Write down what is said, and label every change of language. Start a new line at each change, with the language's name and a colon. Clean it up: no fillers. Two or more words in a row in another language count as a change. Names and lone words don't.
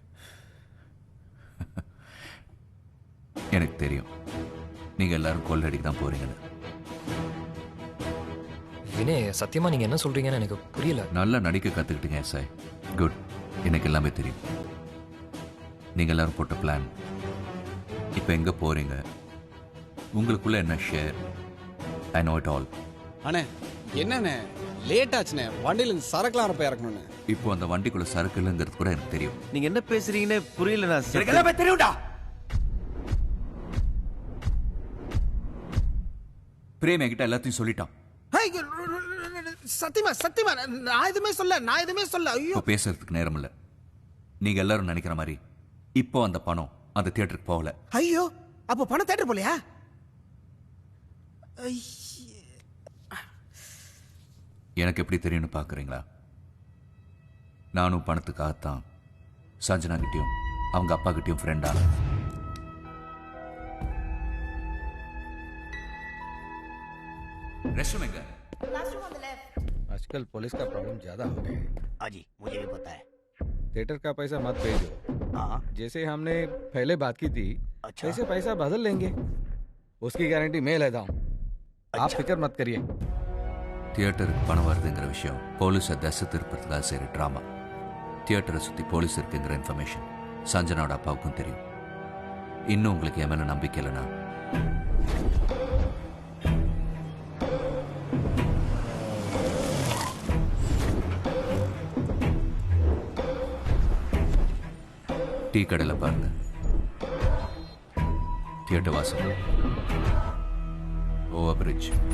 Tamil: எனக்கு தெரியும் நீங்க எல்லாரும் கொள்ளடிக்கு தான் போறீங்கன்னு. வினய், சத்தியமா நீங்க என்ன சொல்றீங்கன்னு எனக்கு புரியல. நல்லா நடிக்க கத்துக்கிட்டீங்க எஸ்ஐ. குட். எனக்கு எல்லாமே தெரியும். நீங்க எல்லாரும் போட்ட பிளான், இப்போ எங்க போறீங்க, உங்களுக்குள்ள என்ன ஷேர்,
English: I know it all.
Tamil: அண்ணே என்னண்ணே லேட் ஆச்சுண்ணே, வண்டியில இருந்து சரக்குலாம் இருப்ப இறக்கணும்ண்ணே. இப்போ அந்த வண்டிக்குள்ள சரக்கு இல்லைங்கிறது கூட எனக்கு தெரியும். நீங்க என்ன பேசுறீங்கன்னு புரியலண்ணா. எனக்கு எல்லாமே தெரியும்டா. பிரேம் என்கிட்ட எல்லாத்தையும் சொல்லிட்டான். சத்தியமா சத்தியமா நான் எதுவுமே சொல்ல. ஐயோ, இப்போ பேசுறதுக்கு நேரம் இல்லை. நீங்க எல்லாரும் நினைக்கிற மாதிரி இப்போ அந்த பணம் அந்த தியேட்டருக்கு போகல. ஐயோ, அப்போ பணம் தேட்டர் போலையா? எனக்கு எப்படி தெரியும்னு பார்க்குறீங்களா? நானும் பணத்துக்காகத்தான் சஞ்சனா கிட்டேயும் அவங்க அப்பா கிட்டேயும் ஃப்ரெண்டா. ரெஸ்ட்ரூம் எங்க?
English: classroom on the left.
Hindi: आजकल पुलिस का प्रॉब्लम ज्यादा हो गया है। हाँ जी, मुझे भी पता है। थिएटर का पैसा मत भेजो। हाँ, जैसे हमने पहले बात की थी, अच्छा। वैसे पैसा बदल लेंगे। उसकी गारंटी मैं लेता हूँ। आप फिक्र मत करिए।
Tamil: தியேட்டருக்கு பணம் வருதுங்கிற விஷயம் போலீஸை தசை திருப்பறதுக்காக செய்கிற ட்ராமா. தியேட்டரை சுற்றி போலீஸ் இருக்குங்கிற இன்ஃபர்மேஷன் சஞ்சனாவோட அப்பாவுக்கும் தெரியும். இன்னும் உங்களுக்கு என் மேலே நம்பிக்கை இல்லைனா டீ கடையில் பாருங்க, தியேட்டர் வாசல்,
English: over bridge.